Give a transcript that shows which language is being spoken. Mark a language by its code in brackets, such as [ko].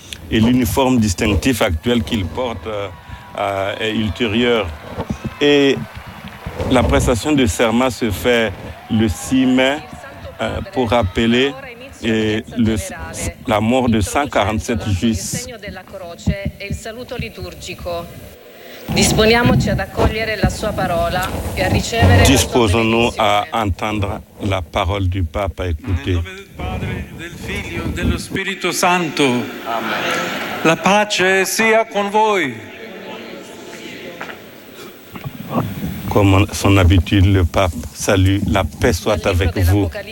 [fr] Et l'uniforme distinctif actuel qu'il porte est ultérieur. Et la prestation de serment se fait le 6 mai pour rappeler et la mort de 147 juifs. [it] Il segno della croce e il saluto liturgico. Disponiamoci ad accogliere la sua parola e a ricevere. [fr] Disposons-nous à entendre la parole du pape, à écouter. [it] Padre, del Figlio, dello Spirito Santo. Amen. La pace sia con voi. [fr] Comme son habitude, le pape salue, la paix soit avec vous.